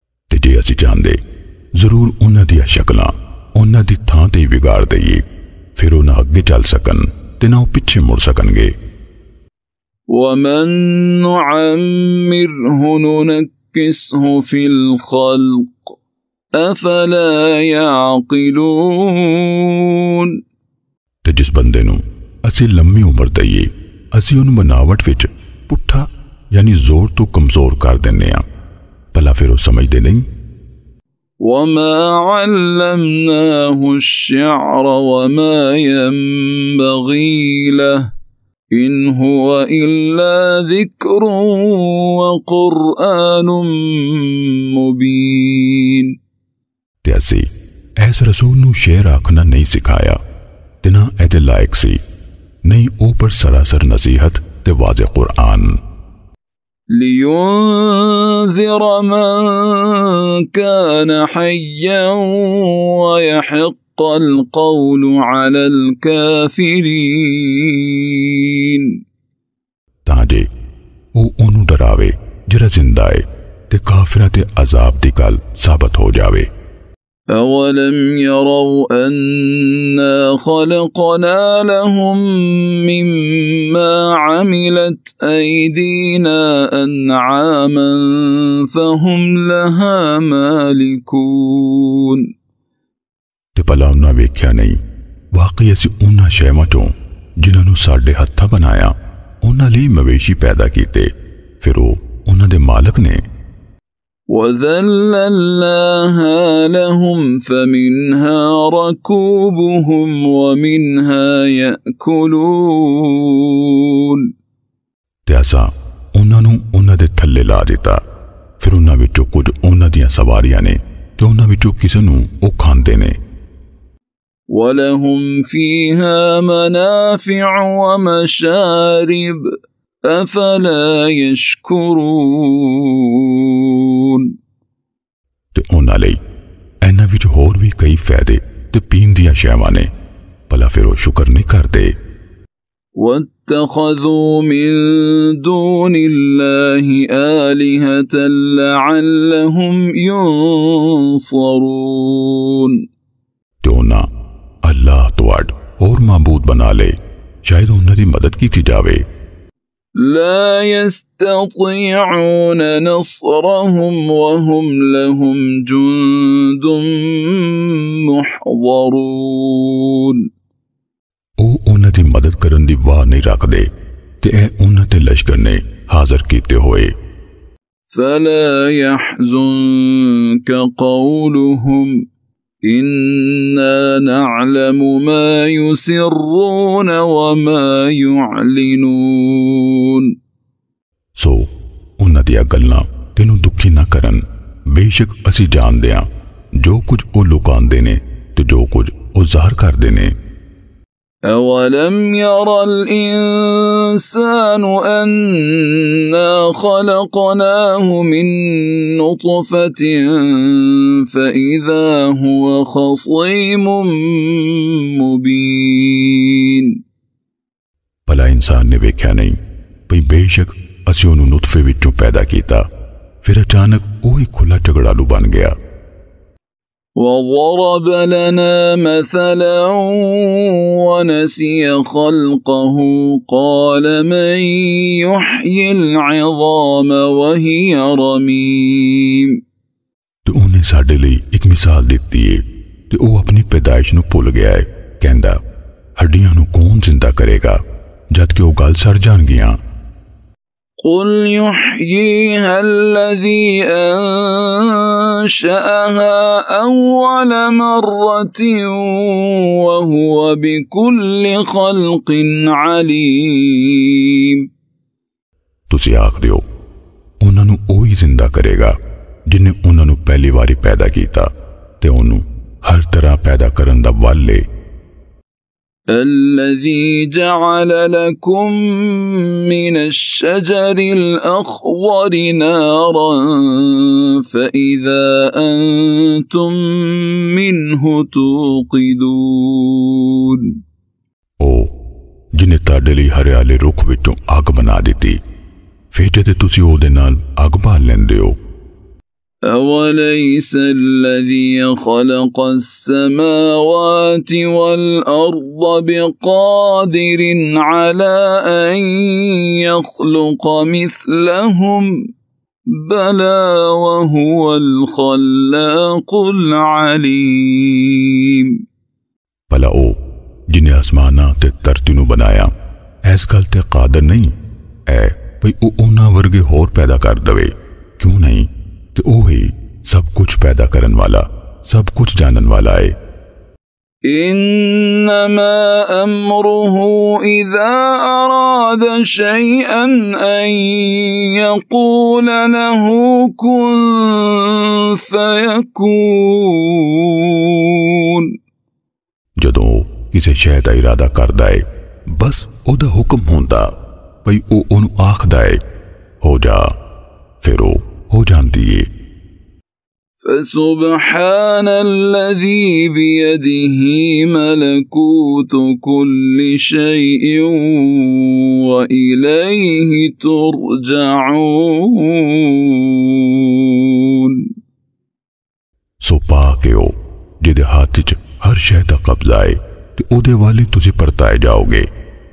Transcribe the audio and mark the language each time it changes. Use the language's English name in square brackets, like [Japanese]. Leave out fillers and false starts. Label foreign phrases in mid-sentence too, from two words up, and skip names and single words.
[Punjabi] ਤੇ ਜੇ ਅਸੀਂ ਚਾਹਤੇ ਜ਼ਰੂਰ ਉਨ੍ਹਾਂ ਦੀ ਸ਼ਕਲਾਂ ਉਨ੍ਹਾਂ ਦੀ ਥਾਂ ਤੇ ਵਿਗਾੜ ਦਈਏ, ਫਿਰ ਵੋ ਨਾ ਅਗੇ ਚਲ ਸਕਨ ਤੇ ਨਾ ਪਿਛੇ ਮੁੜ ਸਕਣਗੇ। [Arabic] ومن نعمره ننكسه في الخلق أفلا يعقلون. [Punjabi] ਤੇ ਜਿਸ ਬੰਦੇ ਨੂੰ ਅਸੀਂ ਲੰਬੀ ਉਮਰ ਦਈਏ, ਅਸੀਂ ਉਨ੍ਹੂੰ ਬਨਾਵਟ ਵਿਚ ਪੁੱਠਾ ਯਾਨੀ ਜ਼ੋਰ ਤੋ ਕਮਜ਼ੋਰ ਕਰ ਦਿੰਦੇ ਆ, ਭਲਾ ਫਿਰ ਵੋ ਸਮਝਦੇ ਨਹੀਂ। [Arabic] وما علمناه الشعر وما ينبغي له إن هو إلا ذكر وقرآن مبين. [Punjabi] ਤੇ ਅਸੀਂ ਐਸ ਰਸੂਲ ਨੂੰ ਸ਼ੇਰ ਆਖਣਾ ਨਹੀਂ ਸਿਖਾਇਆ ਤੇ ਨਾ ਏਦੇ ਲਾਇਕ ਸੀ, ਨਹੀਂ ਓ ਪਰ ਸਰਾਸਰ ਨਸੀਹਤ ਤੇ ਵਾਜ਼ੇ ਕੁਰਆਨ। [Arabic] لينذر من كان حيا ويحق القول على الكافرين. [Punjabi] ਤਾਜੇ ਵੋ ਓਨੂ ਡਰਾਵੇ ਜਰਾ ਜ਼ਿੰਦਾ ਹੈ ਤੇ ਕਾਫ਼ਿਰਾਂ ਤੇ ਅਜ਼ਾਬ ਦੀ ਗਲ ਸਾਬਿਤ ਹੋ ਜਾਵੇ। [Arabic] أولم يروا أنا خلقنا لهم مما عملت أيدينا أنعاما فهم لها مالكون. [Punjabi] ਤੇ ਭਲਾ ਉਨ੍ਹਾਂ ਵੇਖਿਆ ਨਹੀਂ, ਵਾਕਈ ਅਸੀਂ ਉਨ੍ਹਾਂ ਸ਼ੈਵਾਂ ਚੋਂ ਜਿਨ੍ਹਾਂ ਨੂੰ ਸਾਡੇ ਹੱਥਾਂ ਬਣਾਇਆ ਉਨ੍ਹਾਂ ਲਈ ਮਵੇਸ਼ੀ ਪੈਦਾ ਕੀਤੇ, ਫਿਰ ਵੋ ਉਨ੍ਹਾਂ ਦੇ ਮਾਲਕ ਨੇ। [Arabic] وذللناها لهم فمنها ركوبهم ومنها يأكلون. [Punjabi] ਤੇ ਅਸਾਂ ਉਨ੍ਹਾਂ ਨੂੰ ਉਨ੍ਹਾਂ ਦੇ ਥੱਲੇ ਲਾ ਦਿਤਾ, ਫਿਰ ਉਨ੍ਹਾਂ ਵਿਚੋਂ ਕੁਛ ਉਨ੍ਹਾਂ ਦੀਆਂ ਸਵਾਰੀਆਂ ਨੇ ਤੇ ਉਨ੍ਹਾਂ ਵਿਚੋਂ ਕਿਸੇ ਨੂੰ ਓ ਖਾਂਦੇ ਨੇ। [Arabic] ولهم فيها منافع ومشارب أفلا يشكرون. [Punjabi] ਤੇ ਉਨ੍ਹਾਂ ਲਈ ਇਨ੍ਹਾਂ ਵਿਚ ਹੋਰ ਭੀ ਕਈ ਫ਼ਾਇਦੇ ਤੇ ਪੀਣ ਦੀਆਂ ਸ਼ੈਵਾਂ ਨੇ, ਭਲਾ ਫਿਰ ਵੋ ਸ਼ੁਕਰ ਨਹੀਂ ਕਰਤੇ। [Arabic] واتخذوا من دون الله آلهة لعلهم ينصرون. [Punjabi] ਤੇ ਉਨ੍ਹਾਂ ਅੱਲਾਹ ਤੋ ਅਡ ਔਰ ਮਾਬੂਦ ਬਣਾ ਲੇ, ਸ਼ਾਇਦ ਉਨ੍ਹਾਂ ਦੀ ਮਦਦ ਕੀ ਜਾਵੇ। [Arabic] لا يستطيعون نصرهم وهم لهم جند محضرون. [Punjabi] ਓ ਉਨ੍ਹਾਂ ਦੀ ਮਦਦ ਕਰਨ ਦੀ ਵਾਹ ਨਹੀਂ ਰਖਦੇ ਤੇ ਏ ਉਨ੍ਹਾਂ ਤੇ ਲਸ਼ਕਰ ਨੇ ਹਾਜ਼ਿਰ ਕੀਤੇ ਹੋਏ। [Arabic] فلا يحزنك قولهم إنا نعلم ما يسرون وما يعلنون. [Punjabi] ਸੋ ਉਨ੍ਹਾਂ ਦੀਆਂ ਗੱਲਾਂ ਤੇਨੂ ਦੁਖੀ ਨਾ ਕਰਨ, ਬੇਸ਼ਕ ਅਸੀ ਜਾਣਦੇ ਹਾਂ ਜੋ ਕੁਛ ਓ ਲੁਕਾਂਦੇ ਨੇ ਤੇ ਜੋ ਕੁਛ ਓ ਜ਼ਾਹਿਰ ਕਰਦੇ ਨੇ। [Arabic] أولم ير الإنسان أنا خلقناه من نطفة فإذا هو خصيم مبين. [Punjabi] ਭਲਾ ਇਨਸਾਨ ਨੇ ਵੇਖਿਆ ਨਹੀਂ ਭਈ ਬੇਸ਼ਕ ਅਸੀ ਉਨ੍ਹੂੰ ਨੁਤਫ਼ੇ ਵਿਚੋਂ ਪੈਦਾ ਕੀਤਾ, ਫਿਰ ਅਚਾਨਕ ਵਹੀ ਖੁੱਲ੍ਹਾ ਝਗੜਾਲੂ ਬਣ ਗਿਆ। [Arabic] وضرب لنا مثلا ونسي خلقه قال من يحيي العظام وهي رميم. [Punjabi] ਤੋ ਉਨ੍ਹੇਂ ਸਾਡੇ ਲਈ ਏਕ ਮਿਸਾਲ ਦਿਤੀ ਹੈ ਤੇ ਵੋ ਅਪਣੀ ਪੈਦਾਇਸ਼ ਨੂੰ ਭੁਲ ਗਿਆ ਹੈ, ਕਹੰਦਾ ਹੱਡੀਆਂ ਨੂੰ ਕੌਣ ਜ਼ਿੰਦਾ ਕਰੇਗਾ ਜਬਕਿ ਵੋ ਗਲ ਸੜ ਜਾਣਗੀਆਂ। [Arabic] قل يحييها الذي أنشأها أول مرة وهو بكل خلق عليم. [Punjabi] ਤੁਸੀਂ ਆਖ ਦਿਓ ਉਨ੍ਹਾਂ ਨੂੰ ਓਹੀ ਜ਼ਿੰਦਾ ਕਰੇਗਾ ਜਿਨ੍ਹੇਂ ਉਨ੍ਹਾਂ ਨੂੰ ਪਹਿਲੀ ਵਾਰੀ ਪੈਦਾ ਕੀਤਾ ਤੇ ਉਨ੍ਹੂੰ ਹਰ ਤਰ੍ਹਾਂ ਪੈਦਾ ਕਰਨ ਦਾ ਵਲ ਹੈ। [Arabic] الذي جعل لكم من الشجر الأخضر نارا فإذا أنتم منه توقدون। [Punjabi] ਓ ਜਿਨ੍ਹੇਂ ਤਾਡੇ ਲਈ ਹਰਿਆਲੇ ਰੁੱਖ ਵਿਚੋਂ ਅੱਗ ਬਣਾ ਦਿਤੀ, ਫਿਰ ਜਦੇ ਤੁਸੀਂ ਓਹਦੇ ਨਾਲ ਅੱਗ ਬਾਲ ਲੈਂਦੇ ਹੋ। [Arabic] أوليس الذي خلق السماوات والأرض بقادر على أن يخلق مثلهم بلى وهو الخلاق العليم [Punjabi] ਭਲਾ ਓ ਜਿਨ੍ਹੇਂ ਆਸਮਾਨਾ ਤੇ ਧਰਤੀ ਨੂੰ ਬਣਾਇਆ ਇਸ ਗਲ ਤੇ ਕਾਦਰ ਨਹੀਂ ਹੈ ਭਈ ਓ ਉਨ੍ਹਾਂ ਵਰਗੇ ਹੋਰ ਪੈਦਾ ਕਰ ਦਵੇ ਕਿਉਂ ਨਹੀਂ ਤੇ ਓ ਹੀ ਸਬ ਕੁਛ ਪੈਦਾ ਕਰਨ ਵਾਲਾ ਸਬ ਕੁਛ ਜਾਣਨ ਵਾਲਾ ਹੈ [Arabic] إنما أمره إذا أراد شيئا أن يقول له كن فيكون [Punjabi] ਜਦੋਂ ਕਿਸੀ ਸ਼ੈ ਦਾ ਇਰਾਦਾ ਕਰਦਾ ਹੈ ਬਸ ਓਦਾ ਹੁਕਮ ਹੋਂਦਾ ਭਈ ਓ ਓਨੂ ਆਖਦਾ ਹੈ ਹੋ ਜਾ ਫਿਰ ਓ ਹੋ ਜਾਂਦੀ ਹੈ [Arabic] فسبحان الذي بيده ملكوت كل شيء وإليه ترجعون [Punjabi] ਸੋ ਪਾਕੇ ਓ ਜਿਹਦੇ ਹਾਥ ਚ ਹਰ ਸ਼ੈ ਦਾ ਕਬਜ਼ਾ ਹੈ ਤੇ ਓਦੇ ਵਾਲੇ ਤੁਝੇ ਪਰਤਾਏ ਜਾਓਗੇ।